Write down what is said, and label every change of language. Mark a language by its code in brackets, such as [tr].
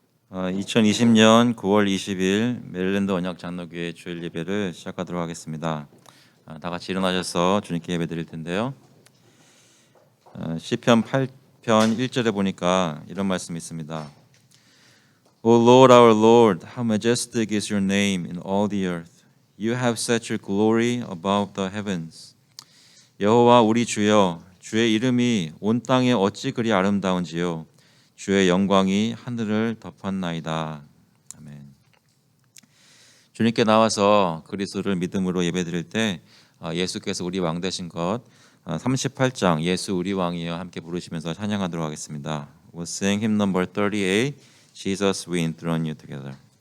[ko] 2020년 9월 20일 메릴랜드 언약 장로교회 주일 예배를 시작하도록 하겠습니다. 다 같이 일어나셔서 주님께 예배 드릴 텐데요. 시편 8편 1절에 보니까 이런 말씀이 있습니다. [en] O Lord, our Lord, how majestic is your name in all the earth. You have set your glory above the heavens. [ko] 여호와 우리 주여, 주의 이름이 온 땅에 어찌 그리 아름다운지요. 주의 영광이 하늘을 덮었나이다. 아멘. 주님께 나와서 그리스도를 믿음으로 예배드릴 때 예수께서 우리 왕 되신 것 38장 예수 우리 왕이여 함께 부르시면서 찬양하도록 하겠습니다. [en] We'll sing hymn number 38, Jesus we enthrone you together.